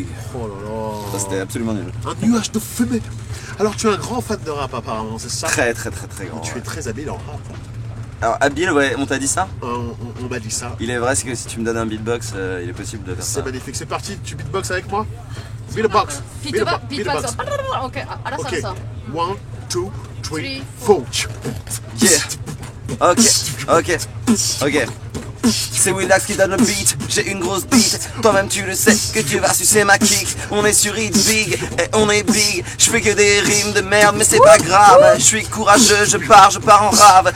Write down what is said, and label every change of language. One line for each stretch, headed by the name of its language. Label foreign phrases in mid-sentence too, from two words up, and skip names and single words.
French: Oh là là. Ça c'était absolument nul. Un nuage de fumée. Alors tu es un grand fan de rap apparemment, c'est ça? Très grand. Tu es Ouais. très habile en rap. Alors habile, ouais, on t'a dit ça? On m'a dit ça. Il est vrai, c'est que si tu me donnes un beatbox, il est possible de faire C'est ça. magnifique. C'est parti, tu beatbox avec moi? Beatbox.
Korean: 비트박스. 오케이, 알았어,
French: Ok.
Korean: 알았어.
French: 1, 2, 3, Three, 4. Yeah. Ok. C'est Willax qui donne le beat, j'ai une grosse bite. Toi-même tu le sais que tu vas sucer ma kick. On est sur It's Big et on est big. Je fais que des rimes de merde mais c'est pas grave. Je suis courageux, je pars en rave.